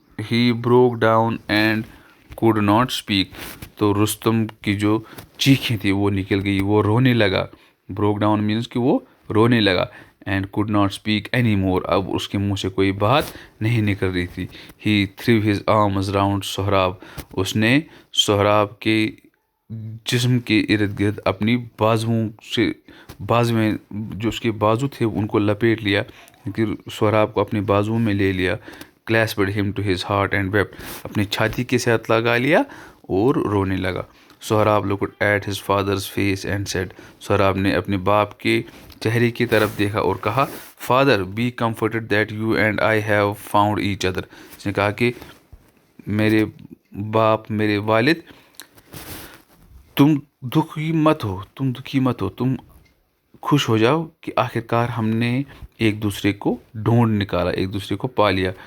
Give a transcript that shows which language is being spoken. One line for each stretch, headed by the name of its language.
English: He broke down and could not speak.
Urdu: تو رستم کی جو چیخیں تھی وہ نکل گئی, وہ رونے لگا.
English: broke down means
Urdu: کہ وہ رونے لگا.
English: and could not speak anymore.
Urdu: اب اس کے منہ سے کوئی بات نہیں نکل رہی تھی.
English: He threw his arms round
Urdu: Sohrab. اس نے سہراب کے جسم کے ارد گرد اپنی بازوؤں سے میں جو اس کے بازو تھے ان کو لپیٹ لیا، کہ سہراب کو اپنے بازوؤں میں لے لیا.
English: clasped him to his heart and wept.
Urdu: اپنی چھاتی کے ساتھ لگا لیا اور رونے لگا.
English: Sohrab looked at his father's face and said.
Urdu: Sohrab نے اپنے باپ کے چہرے کی طرف دیکھا اور کہا
English: Father, be comforted that you and I have found each other.
Urdu: اس نے کہا کہ میرے باپ، میرے والد، تم دکھی مت ہو، تم خوش ہو جاؤ کہ آخر کار ہم نے ایک دوسرے کو ڈھونڈ نکالا، ایک دوسرے کو پا لیا.